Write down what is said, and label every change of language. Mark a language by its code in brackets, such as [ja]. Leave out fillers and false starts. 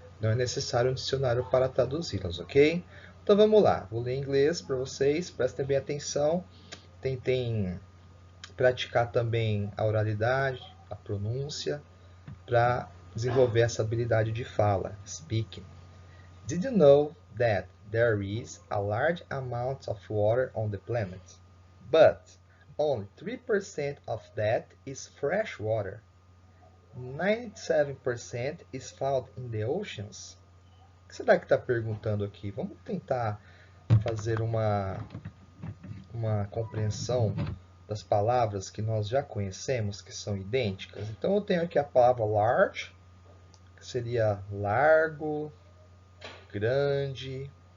[pt] Não é necessário um dicionário para traduzi-las, ok? Então vamos lá, vou ler em inglês para vocês, prestem bem atenção, tentem praticar também a oralidade, a pronúncia, para desenvolver essa habilidade de fala, speaking. [en] Did you know that there is a large amount of water on the planet, but only 3% of that is fresh water? 97% is found in the oceans? [pt] O que será que está perguntando aqui? Vamos tentar fazer uma compreensão das palavras que nós já conhecemos, que são idênticas. Então, eu tenho aqui a palavra large, que seria largo, grande.